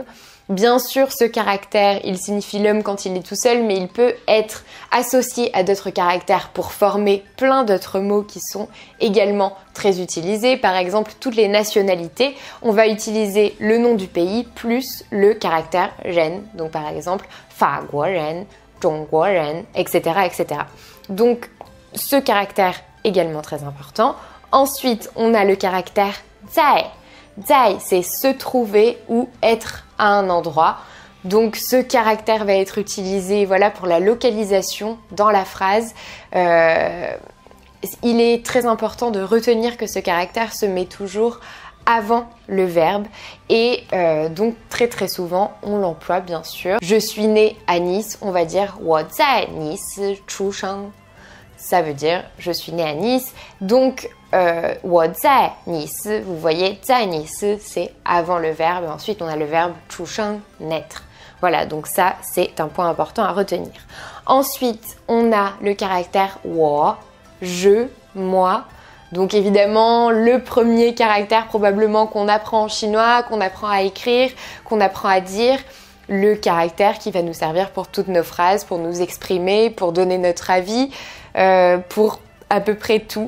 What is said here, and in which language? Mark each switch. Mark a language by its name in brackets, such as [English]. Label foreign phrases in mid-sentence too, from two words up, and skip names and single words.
[French] Bien sûr, ce caractère, il signifie l'homme quand il est tout seul, mais il peut être associé à d'autres caractères pour former plein d'autres mots qui sont également très utilisés. Par exemple, toutes les nationalités, on va utiliser le nom du pays plus le caractère ren. Donc par exemple, [Chinese] 法国人, 中国人, [French] etc., etc. Donc ce caractère également très important. Ensuite, on a le caractère zai. Zai, c'est se trouver ou être à un endroit. Donc ce caractère va être utilisé voilà, pour la localisation dans la phrase. Il est très important de retenir que ce caractère se met toujours avant le verbe et donc très souvent on l'emploie bien sûr. Je suis née à Nice, on va dire [Chinese] 我在尼斯出生. [French] Ça veut dire je suis née à Nice. [Chinese] Donc 我在尼斯, [French] vous voyez [Chinese] 在尼斯 [French] c'est avant le verbe et ensuite on a le verbe 出生 naître. Voilà, donc ça c'est un point important à retenir. Ensuite on a le caractère 我, je, moi. Donc évidemment, le premier caractère probablement qu'on apprend en chinois, qu'on apprend à écrire, qu'on apprend à dire, le caractère qui va nous servir pour toutes nos phrases, pour nous exprimer, pour donner notre avis, pour à peu près tout.